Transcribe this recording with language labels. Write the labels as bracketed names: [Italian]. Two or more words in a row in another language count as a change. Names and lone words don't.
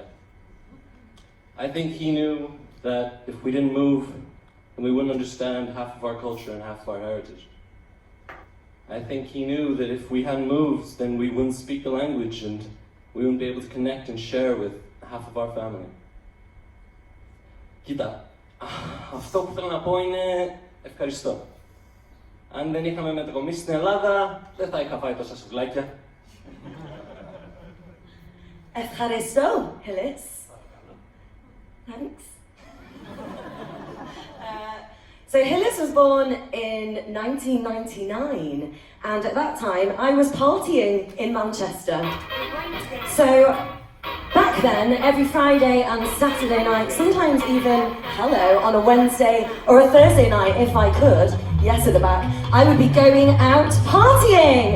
[English] I think he knew that if we didn't move, then we wouldn't understand half of our culture and half of our heritage. I think he knew that if we hadn't moved, then we wouldn't speak the language and we wouldn't be able to connect and share with half of our family. [Greek] Κοίτα, αυτό που θέλω να πω είναι ευχαριστώ. Αν δεν είχαμε μετακομίσει στην Ελλάδα, δεν θα είχα φάει τόσα σουβλάκια. Ευχαριστώ, Hillis. [English] Thanks. So Hillis was born in 1999, and at that time I was partying in Manchester. So back then, every Friday and Saturday night, sometimes even, on a Wednesday or a Thursday night if I could, yes at the back, I would be going out partying.